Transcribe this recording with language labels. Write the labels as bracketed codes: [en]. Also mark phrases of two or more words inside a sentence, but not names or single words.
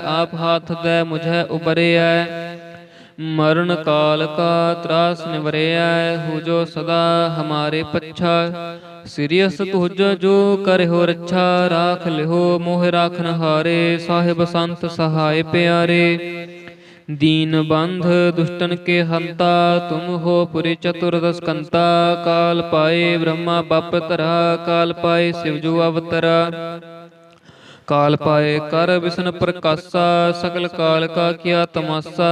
[bra] आप हाथ दै मुझै उबरिऐ, मरन काल का तरास निवरिऐ। हो जो सदा हमारे पच्छा, सिरिअस तुज जो करिओ रच्छा। राख लिओ मोह राखन हारे, साहिब संत सहाइ पिआरे। दीन बंध दुष्टन के हंता, तुम हो पुरी चतुर्दश कंता। काल पाए ब्रह्मा बप धरा, काल पाए शिवजू अवतरा। काल पाए कर विष्णु प्रकाशा, सकल काल का किया तमाशा।